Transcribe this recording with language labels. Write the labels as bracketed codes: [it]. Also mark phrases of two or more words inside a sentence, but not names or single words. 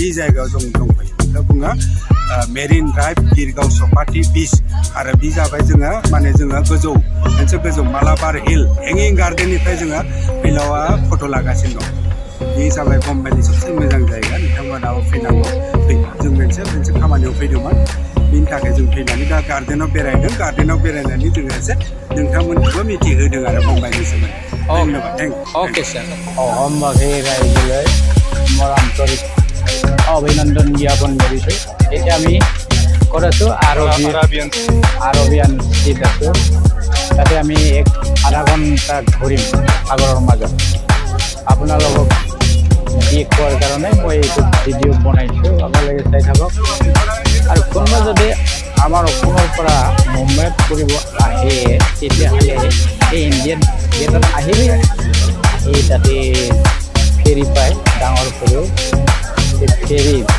[brx] जायगायाव जों दंफैयो बेखौ बुङो मेरिन ड्राइभ गिरगाव सपाटि बीच आरो बे जाबाय जोङो माने जोङो मोनसे गोजौ मालाबार हिल हेंगिं गार्डेननिफ्राय जोङो फैलावा फट' लागासिनो दं बे जाबाय बम्बाइनि सबसे मोजां जायगा नोंथांमोनाबो फैनांगौ जों मोनसे खामानियाव फैदोंमोन बिनि थाखाय जों फैनानै दा गार्डेनाव बेरायदों गार्डेनाव बेरायनानै जोङो एसे नोंथांमोनखौबो मिथिहोदों आरो बम्बाइनि सोमोन्दै धन्यबाद थेंक [en] okay sir [as] অসমবাসী ৰাইজলৈ মোৰ আন্তৰিক অভিনন্দন জ্ঞাপন কৰিছোঁ এতিয়া আমি ক'ত আছোঁ আৰবিয়ান ষ্ট্ৰীট আছোঁ তাতে আমি আধা ঘণ্টা ঘূৰিম সাগৰৰ মাজত আপোনালোকক দেখুৱাৰ কাৰণে মই এইটো ভিডিঅ' বনাইছোঁ আপোনালোকে চাই থাকক আৰু কোনোবা যদি আমাৰ অসমৰ পৰা মুম্বাইত ফুৰিব আহে তেতিয়াহ'লে এই ইণ্ডিয়ান গেটত আহিলে এই তাতে ফেৰী পায় ডাঙৰ সৰু এই ফেৰী